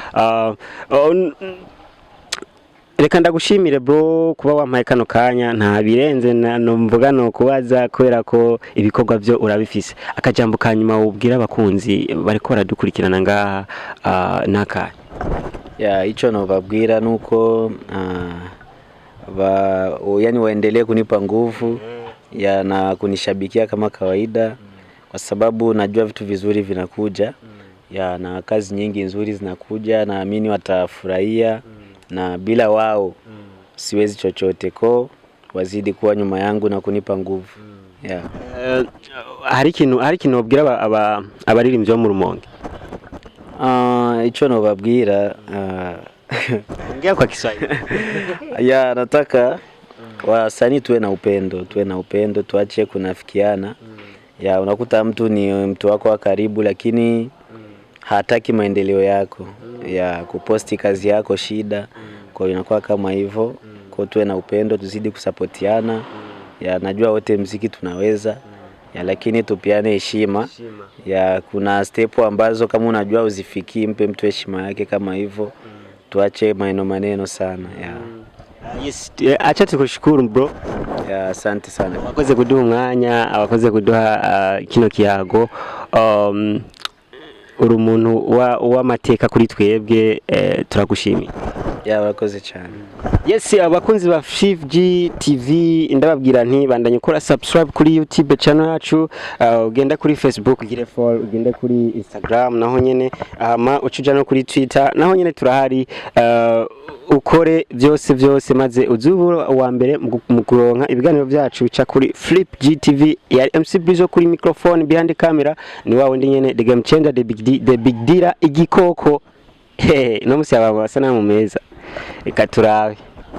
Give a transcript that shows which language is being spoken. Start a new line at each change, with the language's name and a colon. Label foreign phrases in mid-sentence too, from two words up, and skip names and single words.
Rundi: Reka ndagushimire bro kuba wampaye kano kanya, nta birenze mvuga no kubaza kubera ko ibikorwa byo urabifise. Akajambo kanyuma ubwira abakunzi bariko baradukurikirana ngaha naka? Ico no babwira nuko
Swahili: yani waendelee kunipa nguvu na kunishabikia kama kawaida, kwa sababu najua vitu vizuri vinakuja ya na kazi nyingi nzuri zinakuja, naamini watafurahia na bila wao siwezi chochote, ko wazidi kuwa nyuma yangu na kunipa nguvu.
English: Yeah.
Rundi: Hari ikintu ubwira abaririmbyi bo mu Rumonge? Ico no babwira
Swahili: ongea kwa Kiswahili. Ya nataka wasanii tuwe na upendo, tuache kunafikiana. Ya unakuta mtu ni mtu wako wa karibu lakini hataki maendeleo yako. Ya kuposti kazi yako shida. Kwa hiyo inakuwa kama hivyo. Kwa tuwe na upendo, tuzidi kusapotiana. Ya najua wote muziki tunaweza. Ya lakini tupiane heshima. Ya kuna step ambazo kama unajua uzifiki, mpe mtu heshima yake kama hivyo. Tuache maneno sana. Ya. Yes, acha tukushukuru bro. Ya asante sana.
Rundi: Wakoze kuduha umwanya, abakoze kuduha kino kiyago. Uri umuntu w'amateka kuri twebwe, turagushimiye. Ya wakoze cyane. Yes, abakunzi ba FreeG TV ndababwira nti bandanye ukora subscribe kuri YouTube channel yacu, ugenda kuri Facebook ugire follow, ugenda kuri Instagram naho nyene, ucuja no kuri Twitter naho nyene turahari, ukore byose maze uzubura wa mbere mu kuronka ibiganiro byacu bica kuri FreeG TV. Ya MC Bizo kuri microphone,
English: behind camera
Rundi: ni wawe ndi nyene
English: the game changer, the big dealer
Rundi: igikoko. No musi ababa sana mu meza. Reka turabe.